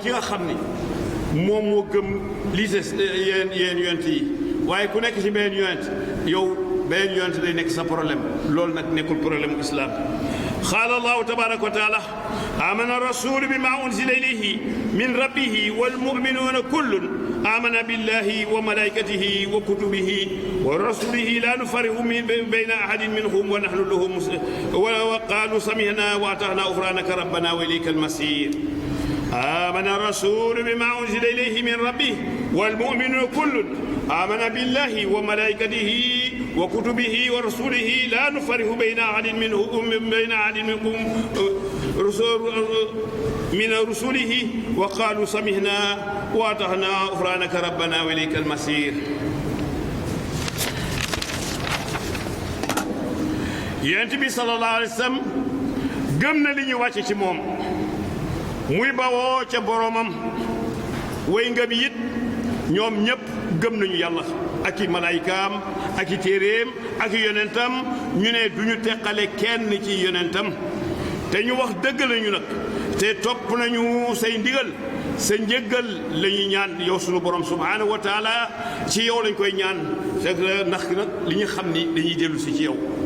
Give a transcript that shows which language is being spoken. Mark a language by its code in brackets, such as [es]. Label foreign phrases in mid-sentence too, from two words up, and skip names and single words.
[wo] ki nga xam ni moom moo gëm lii des yéen yonent yi waaye ku nekk ci beneen yonent yow beneen yonent day nekk sa problème loolu nag nekkul problème u islaam [ar] قال الله تبارك و تعالى آمن الرسول بما أنزل إليه من ربه والمؤمنون كل آمن بالله وملائكته وكتبه ورسله لا نفرق بين أحد منهم ونحن له وقالوا سمعنا وأطعنا غفرانك ربنا وإليك المصير آمن الرسول بما أنزل إليه من ربه والمؤمنون كل آمن بالله وملائكته وكتبه ورسله لا نفرق بين أحد منكم من رسله وقالوا سمعنا وأطعنا غفرانك ربنا وإليك المصير [wo] yonent bi [ar] صلى الله عليه وسلم [wo] gëm na li ñu wàcce ci moom muy bawoo ca boroomam way ngëm it ñoom ñépp gëm nañu yàlla ak i malaayikaam ak i téeréem ak i yonentam ñu ne duñu teqale kenn ci yonentam te ñu wax dëgg lañu nag te topp nañu say ndigal sa njëggal la ñuy ñaan yow sunu borom [ar] سبحانه وتعالى [wo] ci yow lañ koy ñaan ndax nag li ñu xam ni dañuy dellu si ci yow